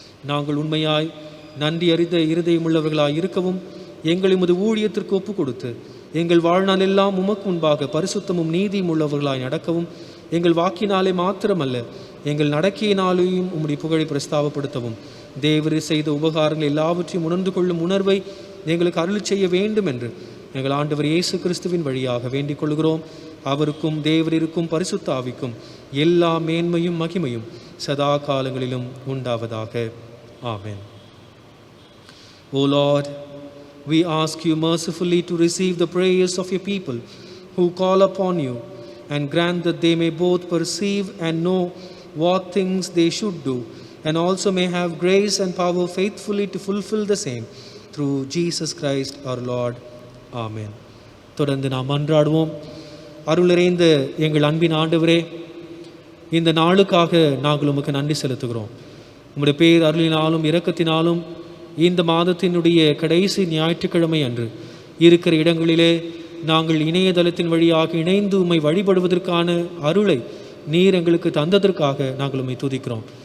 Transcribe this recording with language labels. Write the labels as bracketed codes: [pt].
[ta] நாங்கள் உண்மையாய் நன்றி அறிந்த இருதயமுள்ளவர்களாய் இருக்கவும் எங்களை உமது ஊழியத்திற்கு ஒப்பு கொடுத்து எங்கள் வாழ்நாள் எல்லாம் உமக்கு முன்பாக பரிசுத்தமும் நீதியும் உள்ளவர்களாய் நடக்கவும் எங்கள் வாக்கினாலே மாத்திரமல்ல எங்கள் நடக்கையினாலேயும் உம்முடைய புகழை பிரஸ்தாபப்படுத்தவும் தேவரீர் செய்த உபகாரங்கள் எல்லாவற்றையும் உணர்ந்து கொள்ளும் உணர்வை எங்களுக்கு அருள் செய்ய வேண்டும் என்று எங்கள் ஆண்டவர் இயேசு கிறிஸ்துவின் வழியாக வேண்டிக் கொள்கிறோம். அவருக்கும் தேவரிற்கும் பரிசுத்த ஆவிக்கும் எல்லா மேன்மையும் மகிமையும் சதா காலங்களிலும் உண்டாவதாக. ஆமென். [en] O Lord, we ask you mercifully to receive the prayers of your people who call upon you, and grant that they may both perceive and know what things they should do, and also may have grace and power faithfully to fulfill the same, through Jesus Christ our Lord. [ta] Amen. தொடர்ந்து நாம் மன்றாடுவோம். அருள் நிறைந்த எங்கள் அன்பின் ஆண்டவரே, இந்த நாளுக்காக நாங்கள் உமக்கு நன்றி செலுத்துகிறோம். உம்முடைய பேர் அருளினாலும் இரக்கத்தினாலும் இந்த மாதத்தினுடைய கடைசி ஞாயிற்றுக்கிழமை அன்று இருக்கிற இடங்களிலே நாங்கள் இணையதளத்தின் வழியாக இணைந்து உம்மை வழிபடுவதற்கான அருளை நீர் எங்களுக்கு தந்ததற்காக நாங்கள் உம்மை துதிக்கிறோம்.